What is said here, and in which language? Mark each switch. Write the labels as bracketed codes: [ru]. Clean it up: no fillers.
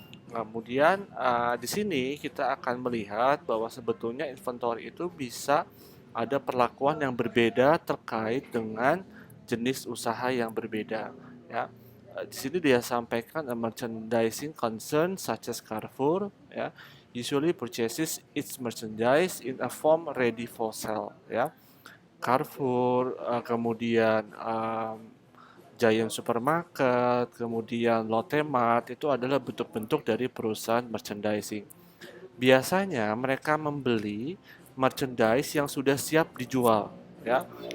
[id] Kemudian di sini kita akan melihat bahwa sebetulnya inventory itu bisa ada perlakuan yang berbeda terkait dengan jenis usaha yang berbeda. Ya, di sini dia sampaikan [en] a merchandising concern such as Carrefour, ya, usually purchases its merchandise in a form ready for sale. [id] Ya, Carrefour, kemudian Giant Supermarket, kemudian Lotte Mart itu adalah bentuk-bentuk dari perusahaan merchandising. Biasanya mereka membeli merchandise yang sudah siap dijual, ya.